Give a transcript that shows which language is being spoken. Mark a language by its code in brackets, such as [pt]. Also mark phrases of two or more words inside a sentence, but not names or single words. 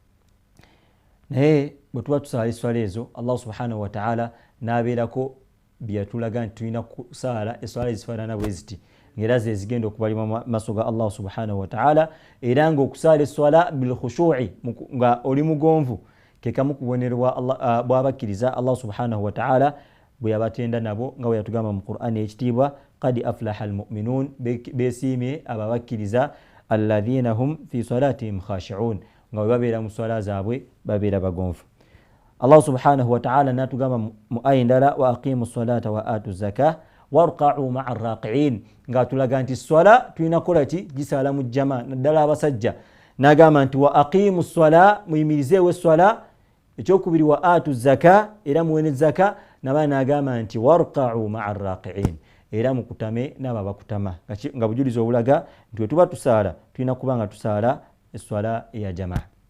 [lg] Naye bwe tuba tusala eswala ezo [ar] Allah subhanahu wa ta'ala [lg] n'abeerako byatulaga nti tulina kusala eswala ezifaanana bwe ziti, ng'era ze zigenda okubalibwa maaso ga [ar] Allah subhanahu wa ta'ala, [lg] era ng'okusala eswala [ar] bil khushu'i, [lg] nga oli mugonvu, ke kamu kubonerwa bw'abakkiriza [ar] Allah subhanahu wa ta'ala [lg] bwe yabatenda nabo, nga bwe yatugamba mu Qur'ani ekitiibwa, [ar] qad aflaha almu'minun, [lg] beesiimye ababakkiriza, [ar] alladhina hum fi salatihim khashi'un, [lg] nga bwe babeera mu swala zaabwe babeera bagonvu. [ar] Allah subhanahu wa ta'ala [lg] n'atugamba mu aya endala, [ar] wa aqimu ssalata wa atu zaka warqa'u ma'a raqi'in, [lg] nga tulaga nti swala tulina kukola ki, gisala mu jama, naddala abasajja. N'agamba nti [ar] wa aqimu ssala, [lg] muyimirizeewo esswala, ekyokubiri [ar] wa atu zaka, [lg] era muwe ne zaka, naba n'agamba nti [ar] warqa'u ma'a raqi'in, [lg] era mukutame n'abo abakutama, nga bujulizi obulaga nti bwe tuba tusaala tulina kuba nga tusaala esswala eya jamaa.